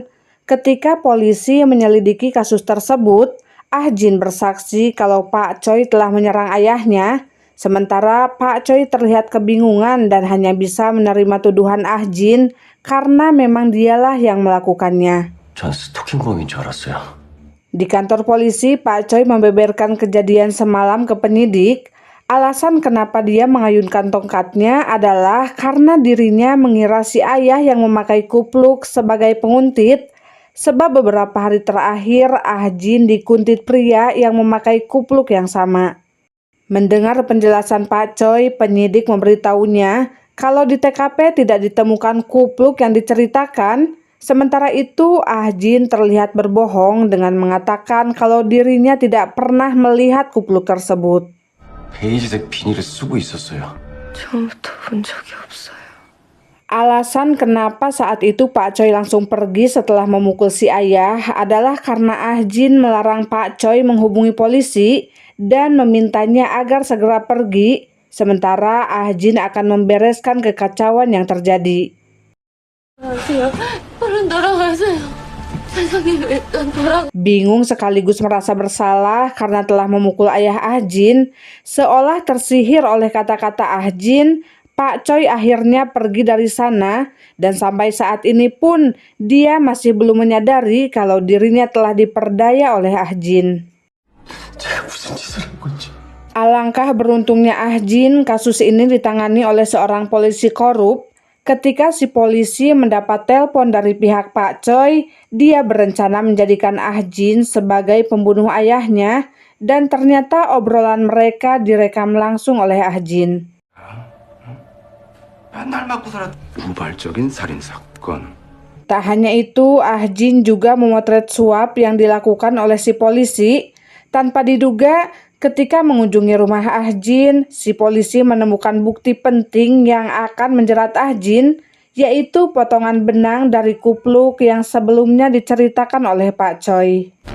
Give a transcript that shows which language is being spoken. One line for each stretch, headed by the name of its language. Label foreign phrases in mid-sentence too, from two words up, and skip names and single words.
Indonesian: Ketika polisi menyelidiki kasus tersebut, Ah Jin bersaksi kalau Pak Choi telah menyerang ayahnya. Sementara Pak Choi terlihat kebingungan dan hanya bisa menerima tuduhan Ah Jin karena memang dialah yang melakukannya.
Korean: 전 스토킹범인 줄 알았어요.
Indonesian: Di kantor polisi, Pak Choi membeberkan kejadian semalam ke penyidik. Alasan kenapa dia mengayunkan tongkatnya adalah karena dirinya mengira si ayah yang memakai kupluk sebagai penguntit, sebab beberapa hari terakhir Ah Jin dikuntit pria yang memakai kupluk yang sama. Mendengar penjelasan Pak Choi, penyidik memberitahunya kalau di TKP tidak ditemukan kupluk yang diceritakan. Sementara itu, Ah Jin terlihat berbohong dengan mengatakan kalau dirinya tidak pernah melihat kupluk tersebut.
Korean: 베이지색 비닐을 쓰고 있었어요. 처음부터 본 적이 없어요.
Indonesian: Alasan kenapa saat itu Pak Choi langsung pergi setelah memukul si ayah adalah karena Ah Jin melarang Pak Choi menghubungi polisi dan memintanya agar segera pergi, sementara Ah Jin akan membereskan kekacauan yang terjadi. Bingung sekaligus merasa bersalah karena telah memukul ayah Ah Jin, seolah tersihir oleh kata-kata Ah Jin, Pak Choi akhirnya pergi dari sana dan sampai saat ini pun dia masih belum menyadari kalau dirinya telah diperdaya oleh Ah Jin.
Korean: 제가 무슨 짓을 한 건지.
Indonesian: Alangkah beruntungnya Ah Jin, kasus ini ditangani oleh seorang polisi korup. Ketika si polisi mendapat telepon dari pihak Pak Choi, dia berencana menjadikan Ah Jin sebagai pembunuh ayahnya dan ternyata obrolan mereka direkam langsung oleh Ah Jin.
Korean: 맨날 맞고 살았. 우발적인 살인 사건.
Indonesian: Tak hanya itu, Ah Jin juga memotret suap yang dilakukan oleh si polisi. Tanpa diduga, ketika mengunjungi rumah Ah Jin, si polisi menemukan bukti penting yang akan menjerat Ah Jin, yaitu potongan benang dari kupluk yang sebelumnya diceritakan oleh Pak Choi.